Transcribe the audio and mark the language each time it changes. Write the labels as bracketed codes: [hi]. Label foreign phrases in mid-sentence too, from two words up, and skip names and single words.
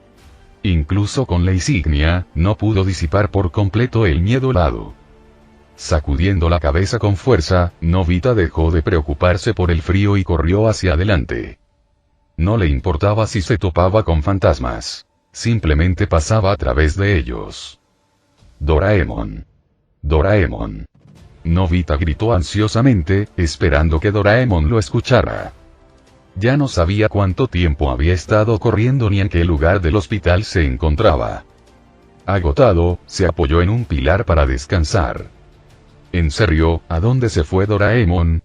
[es] Incluso con la insignia, no pudo disipar por completo el miedo helado. Sacudiendo la cabeza con fuerza, Nobita dejó de preocuparse por el frío y corrió hacia adelante. No le importaba si se topaba con fantasmas. Simplemente pasaba a través de ellos. Doraemon. Doraemon. Nobita gritó ansiosamente, esperando que Doraemon lo escuchara. Ya no sabía cuánto tiempo había estado corriendo ni en qué lugar del hospital se encontraba. Agotado, se apoyó en un pilar para descansar. ¿En serio, a dónde se fue Doraemon?